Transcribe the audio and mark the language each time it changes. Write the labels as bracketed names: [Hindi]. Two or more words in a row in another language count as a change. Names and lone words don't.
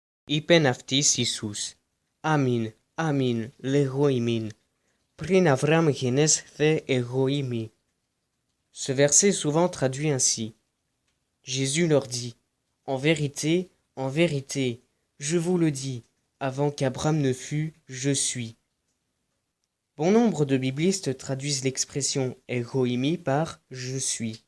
[Greek] Είπεν αυτοίς Ιησούς. Αμήν, αμήν, λέγω υμίν. Πριν Αβραάμ γενέσθαι εγώ ειμί. [French] Ce verset est souvent traduit ainsi. Jésus leur dit, en vérité, je vous le dis, avant qu'Abraham ne fût, je suis. Bon nombre de biblistes traduisent l'expression egoimi par je suis.